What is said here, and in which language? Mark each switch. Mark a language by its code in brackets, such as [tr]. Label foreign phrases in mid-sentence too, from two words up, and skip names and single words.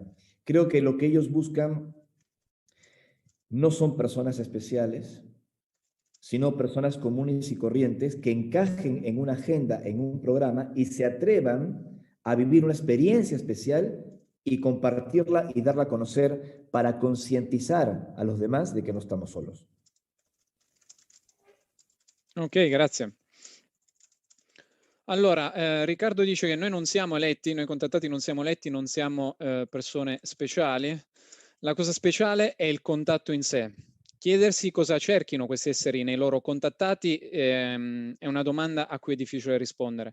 [es] Creo que lo que ellos buscan no son personas especiales, sino personas comunes y corrientes que encajen en una agenda, en un programa y se atrevan a vivir una experiencia especial y compartirla y darla a conocer para concientizar a los demás de que no estamos solos. [it] Ok, grazie. Allora, Riccardo dice che noi non siamo eletti, noi contattati non siamo eletti, non siamo persone speciali. La cosa speciale è il contatto in sé. Chiedersi cosa cerchino questi esseri nei loro contattati è una domanda a cui è difficile rispondere.